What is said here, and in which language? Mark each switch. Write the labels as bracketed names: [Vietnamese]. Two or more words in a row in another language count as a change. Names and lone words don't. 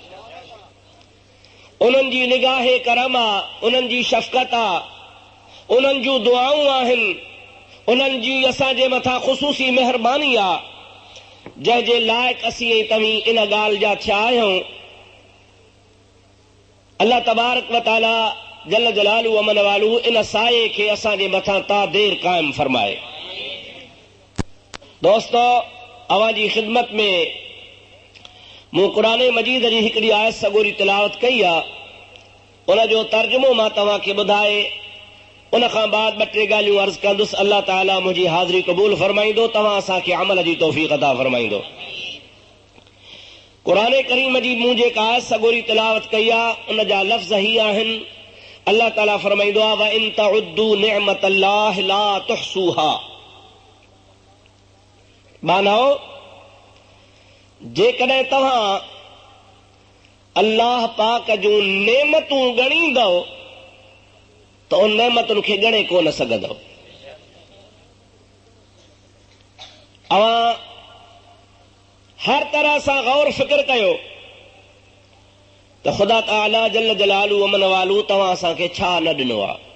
[Sindhi] उन्हनि जी निगाहे करम आहे, उन्हनि जी शफ़क़त आहे, उन्हनि जूं दुआऊं आहिनि, उन्हनि जी असांजे मथां ख़ुसूसी महिरबानी आहे, जंहिंजे लाइक़ असीं ऐं तव्हीं इन ॻाल्हि जा थिया आहियूं। [Arabic] الله تبارك وتعالى جل جلاله عم نواله [Sindhi] इन साए खे असांजे मथां ता देर क़ाइम फरमाए। दोस्तो, अवां जी ख़िदमत में मूं क़ुरान मजीद जी हिकिड़ी आयत सगोरी तिलावत कई आहे, उन जो तर्जुमो मां तव्हांखे ॿुधाए उन खां बाद ॿ टे ॻाल्हियूं अर्ज़ कंदुसि। अल्लाह ताला मुंहिंजी हाज़िरी क़बूल फरमाईंदो, तव्हां असांखे अमल जी तौफ़ीक़ अता फरमाईंदो। क़ुरान करीम जी मूं जेका आयत सगोरी तिलावत कई आहे उन जा लफ़्ज़ ही आहिनि। अल्लाह ताला फरमाईंदो आहे, [Arabic] وإن تعدوا نعمة الله لا تحصوها. [Sindhi] मानो जेकॾहिं तव्हां अल्लाह पाक जूं नेमतूं ॻणींदव त उन नेमतुनि खे ॻणे कोन सघंदव। अवां हर तरह सां गौर फिक्र कयो त ख़ुदा ताला [Arabic] جل جلاله عم نواله [Sindhi] तव्हां असांखे छा न ॾिनो आहे।